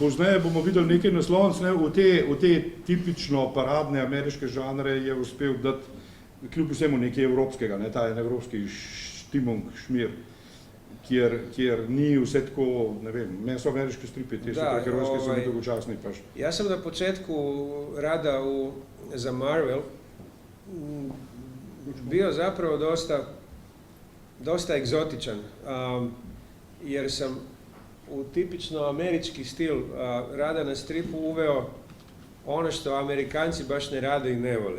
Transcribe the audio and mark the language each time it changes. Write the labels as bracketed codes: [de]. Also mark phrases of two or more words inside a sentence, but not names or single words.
[sl] Pozneje bomo videli nekaj naslovnic, ne, v te tipično paradne ameriške žanre je uspel dati kljub vsemu nekaj evropskega, ne, ta en evropski štimung, šmir, kjer ni vse tako, ne vem, meni so ameriški stripi, te superherojske so mi dolgočasni pač. [hr] Ja sam na početku rada za Marvel bio zapravo dosta egzotičan, jer sam u tipično američki stil rada na stripu uveo ono što Amerikanci baš ne rade i ne vole.